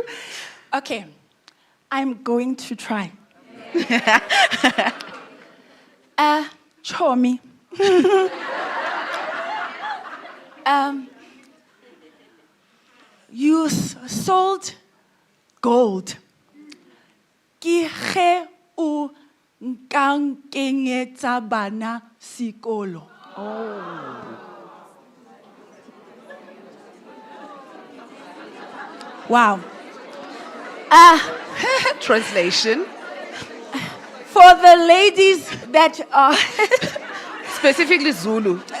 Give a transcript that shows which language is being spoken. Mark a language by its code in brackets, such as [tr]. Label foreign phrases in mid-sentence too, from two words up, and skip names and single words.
[en] Okay, I'm going to try. Chomi. You sold gold. [nso] Ke ge o nka nkenyetsa bana sekolo. [en] Wow. Translation. For the ladies that are Specifically Zulu.